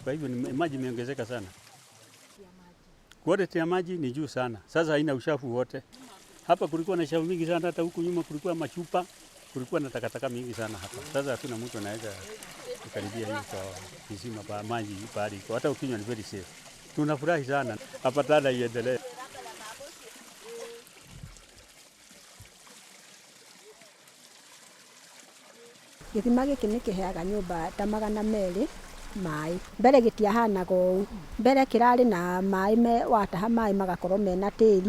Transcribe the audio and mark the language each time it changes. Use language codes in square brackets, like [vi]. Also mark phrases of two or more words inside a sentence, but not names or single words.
[sw] Kwa hivyo maji imeongezeka sana. Quality ya maji ni juu sana. Sasa haina uchafu wote. Hapa kulikuwa na uchafu mingi sana, hata huku nyuma kulikuwa machupa, kulikuwa na takataka mingi sana hapa. Sasa hakuna mtu anaweza kukaribia hii kwa kisima pa maji pale. Hata ukinywa ni [en] very safe. [sw] Tunafurahi sana. Hapa Tana iendelee. [ki] Gĩthima gĩkĩ nĩ kĩheaga nyũmba ta 200 maĩ. Mbere gĩtiahanaga ũũ. Mbere kĩrarĩ na maĩ wataha maĩ magakorwo mena tĩri.